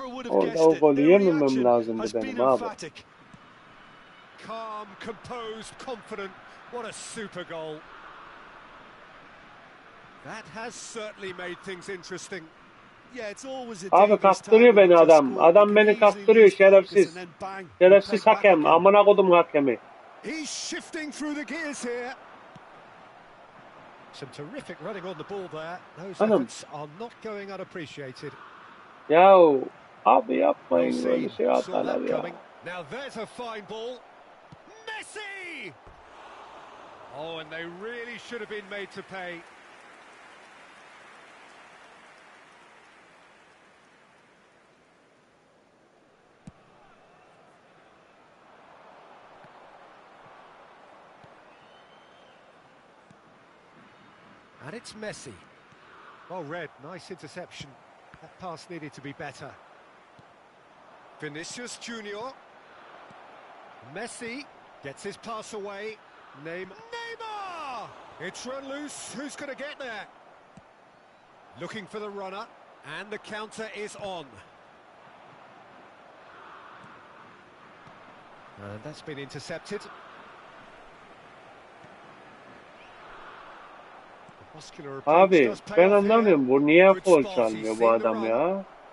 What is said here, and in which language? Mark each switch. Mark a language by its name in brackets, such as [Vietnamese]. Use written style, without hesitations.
[Turkish] Orada o golü yememem lazımdı benim abi. [English] Calm, composed, confident. What a super goal. That has certainly made things interesting. [Turkish] Abi kaptırıyor beni adam. Adam beni kaptırıyor şerefsiz. Şerefsiz hakem. Amına kodum hakemi. [English] He's shifting through the gears here. Some terrific running on the ball there. Those efforts are not going unappreciated. [Turkish] Yahu abi yapmayın böyle şey atarlar ya. [English] Now there's a fine ball. Messi! Oh, and they really should have been made to pay. And it's Messi. Well read, nice interception. That pass needed to be better. Vinicius Junior. Messi gets his pass away. Neymar! It's run loose. Who's going to get there? Looking for the runner. And the counter is on. And that's been intercepted. [Turkish] Abi ben anlamıyorum bu niye foul çalmıyor bu adam ya?